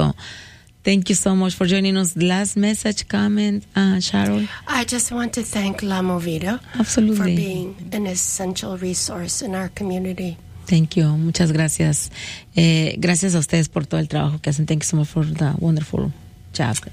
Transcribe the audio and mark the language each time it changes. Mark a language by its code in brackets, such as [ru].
[en] So, thank you so much for joining us. Last message, comment, Cheryl. I just want to thank La Movida. Absolutely. For being an essential resource in our community. Thank you. [es] Muchas gracias. Gracias a ustedes por todo el trabajo que hacen. [en] Thank you so much for the wonderful job.